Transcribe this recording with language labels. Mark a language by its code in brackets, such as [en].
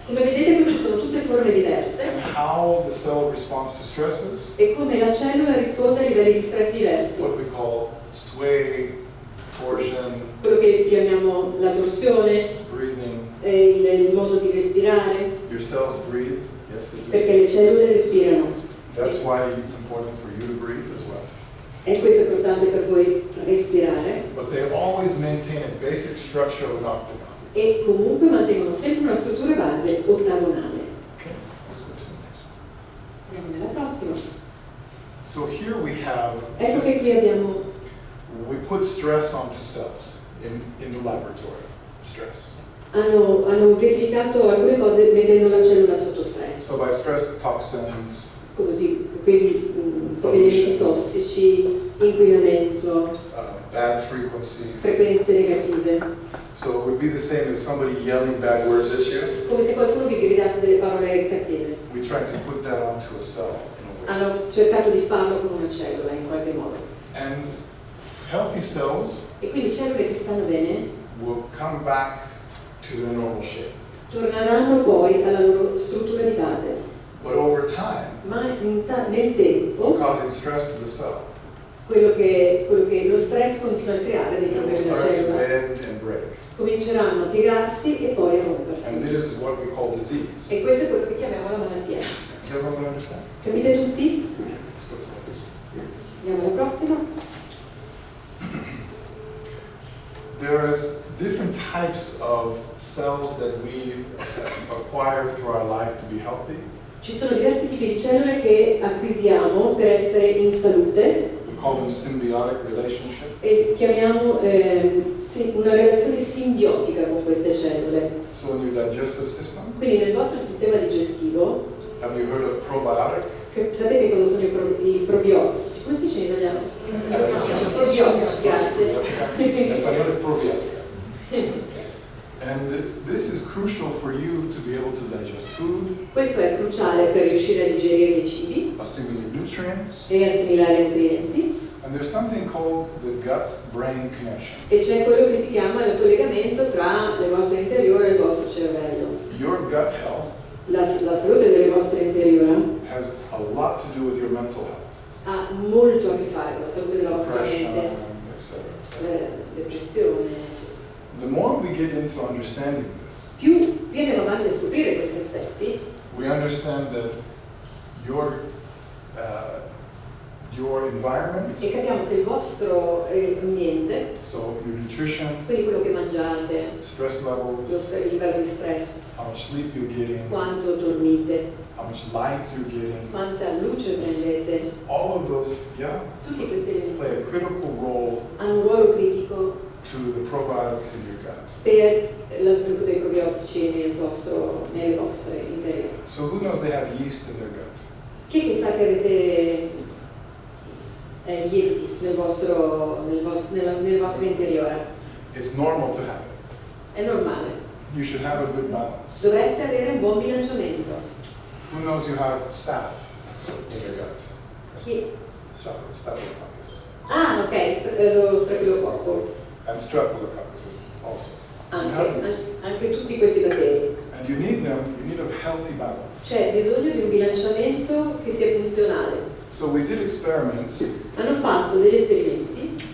[it] Come vedete queste sono tutte forme diverse [en] and how the cell responds to stresses, [it] e come la cellula risponde a livelli di stress diversi. [en] what we call sway, torsion, [it] Quello che chiamiamo la torsione, [en] breathing. [it] il modo di respirare, [en] Your cells breathe, yes they do. [it] perché le cellule respirano. [en] That's why it's important for you to breathe as well. [it] E questo è importante per voi respirare. [en] But they always maintain a basic structure of an octagon. [it] E comunque mantengono sempre una struttura base ottagonale. [en] Okay, let's go to the next one. [it] Andiamo nella prossima. [en] So here we have, [it] Ecco che qui abbiamo, [en] we put stress onto cells in the laboratory, stress. [it] hanno verificato alcune cose mettendo la cellula sotto stress. [en] So by stress, toxins, [it] Così, quindi elementi tossici, inquinamento, [en] bad frequencies. [it] frequenze negative. [en] So it would be the same as somebody yelling bad words at you. [it] Come se qualcuno vi gridasse delle parole cattive. [en] We try to put that onto a cell in a way. [it] Hanno cercato di farlo con una cellula in qualche modo. [en] And healthy cells [it] E quindi cellule che stanno bene [en] will come back to their normal shape. [it] torneranno poi alla loro struttura di base. [en] But over time, [it] Ma nel tempo, [en] causing stress to the cell, [it] quello che lo stress continua a creare [en] it [it] dentro [en] will [it] questa [en] start to [it] cellula, [en] bend and break. [it] cominceranno a piegarsi e poi a [en] And [it] rompersi. [en] this is what we call disease. [it] E questo è quello che chiamiamo la malattia. [en] Does everyone understand? [it] Capite tutti? [en] Let's go to the next one. [it] Andiamo alla prossima. [en] There's different types of cells that we acquire through our life to be healthy. [it] Ci sono diversi tipi di cellule che acquisiamo per essere in salute [en] We call them symbiotic relationship. [it] e chiamiamo una relazione simbiotica con queste cellule. [en] So in your digestive system, [it] Quindi nel vostro sistema digestivo, [en] have you heard of probiotic? [it] sapete cosa sono i probiotici? Come si dice in italiano? Probiotici, grazie. In spagnolo [es] es probiotica. [en] And this is crucial for you to be able to digest food, [it] Questo è cruciale per riuscire a digerire i cibi [en] assimilate nutrients, [it] e assimilare i nutrienti. [en] and there's something called the gut-brain connection. [it] E c'è quello che si chiama il collegamento tra le vostre interiore e il vostro cervello. [en] Your gut health [it] La salute delle vostre interiora [en] has a lot to do with your mental health. [it] ha molto a che fare con la salute della vostra [en] depression, [it] mente, [en] etc., etc. [it] depressione. Eccetera. [en] The more we get into understanding this, [it] Più andiamo avanti a scoprire questi aspetti, [en] we understand that your environment, [it] e capiamo che il vostro ambiente, [en] so your nutrition, [it] quindi quello che mangiate, [en] stress [it] il [en] levels, [it] livello di stress, [en] how much sleep you're getting, [it] quanto dormite, [en] how much light you're getting, [it] quanta luce prendete, [en] all of those, [it] tutti questi elementi [en] play a critical role [it] hanno un ruolo critico [en] to the probiotics in your gut. [it] per lo sviluppo dei probiotici nelle vostre interiori. [en] So who knows they have yeast in their gut? [it] Chi è che sa che avete lieviti nel vostro interiore? [en] It's normal to have it. [it] È normale. [en] You should have a good balance. [it] Dovreste avere un buon bilanciamento. [en] Who knows you have staph in your gut? [it] Chi? [en] Staphylococcus. [it] Ah, ok, lo strepilococco. [en] And streptococcus also. You have these. [it] Anche tutti questi batteri. [en] And you need them, you need a healthy balance. [it] C'è bisogno di un bilanciamento che sia funzionale. [en] So we did experiments [it] Hanno fatto degli esperimenti